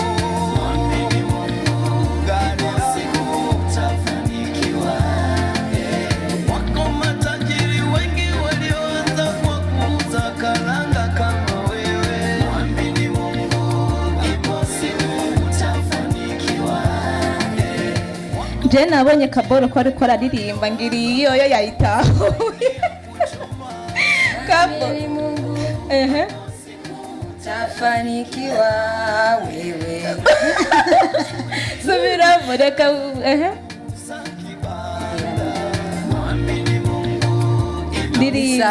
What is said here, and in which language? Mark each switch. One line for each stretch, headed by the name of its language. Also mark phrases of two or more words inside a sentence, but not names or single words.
Swahili: Mwamini Mungu, gari lako utafanikiwa. Wako matajiri wengi walioanza kwa kuuza karanga kama wewe. Mwamini Mungu, ipo siku utafanikiwa.
Kinyarwanda: je nabonye Kaboro ko ariko araririmba ngiri iyo yo yayitahuye Kaboro ehe
Swahili: Utafanikiwa wewe.
Kinyarwanda: subira mureka ehe ndirimba